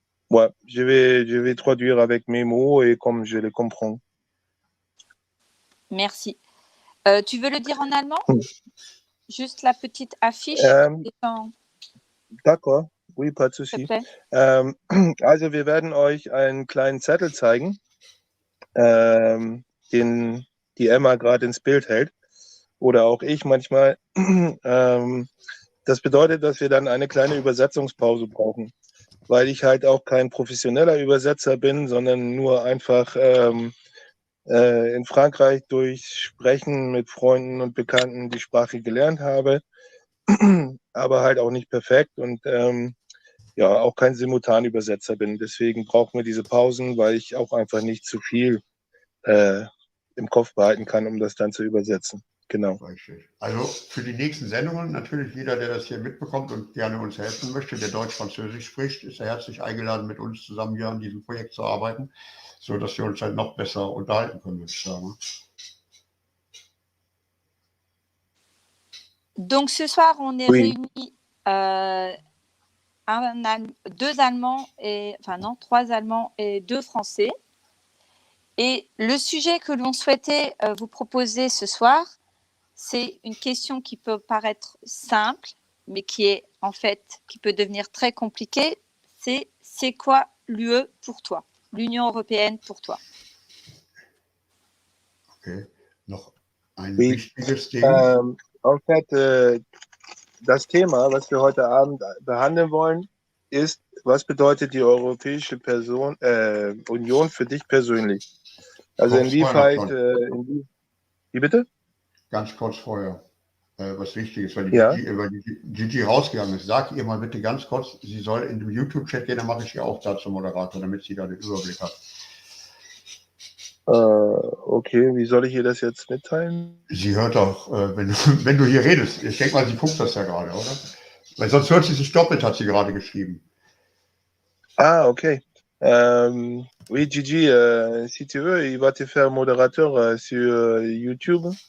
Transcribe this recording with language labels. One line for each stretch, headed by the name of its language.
French: Ouais, je vais traduire avec mes mots et comme je les comprends. Merci. Tu veux le dire en allemand? Juste la petite affiche. D'accord, oui, pas de souci.
German: Also wir werden euch einen kleinen Zettel zeigen, den die Emma gerade ins Bild hält oder auch ich manchmal. Das bedeutet, dass wir dann eine kleine Übersetzungspause brauchen, weil ich halt auch kein professioneller Übersetzer bin, sondern nur einfach in Frankreich durch Sprechen mit Freunden und Bekannten die Sprache gelernt habe, aber halt auch nicht perfekt und ja, auch kein Simultanübersetzer bin. Deswegen brauchen wir diese Pausen, weil ich auch einfach nicht zu viel im Kopf behalten kann, um das dann zu übersetzen. Genau. Also für die nächsten Sendungen natürlich jeder, der das hier mitbekommt und gerne uns helfen möchte, der Deutsch-Französisch spricht, ist herzlich eingeladen, mit uns zusammen hier an diesem Projekt zu arbeiten, sodass wir uns halt noch besser unterhalten können, würde ich sagen.
French: Donc ce soir, on est réunis deux Allemands, trois Allemands et deux Français. Et le sujet que l'on souhaitait vous proposer ce soir, c'est une question qui peut paraître simple, mais qui peut devenir très compliquée. C'est quoi l'UE pour toi, l'Union européenne pour toi?
German: Okay, noch ein wichtiges Ding.
French: En fait,
German: das Thema, was wir heute Abend behandeln wollen, ist, was bedeutet die Europäische Union für dich persönlich? Also inwieweit, wie bitte? Ganz kurz vorher, was wichtig ist, weil die Gigi rausgegangen ist. Sag ihr mal bitte ganz kurz, sie soll in den YouTube-Chat gehen, dann mache ich ihr auch dazu Moderator, damit sie da den Überblick hat. Okay, wie soll ich ihr das jetzt mitteilen? Sie hört doch, wenn du hier redest. Ich denke mal, sie guckt das ja gerade, oder? Weil sonst hört sie sich doppelt, hat sie gerade geschrieben. Ah, ok.
French: Oui, Gigi, si tu veux, il va te faire modérateur sur YouTube.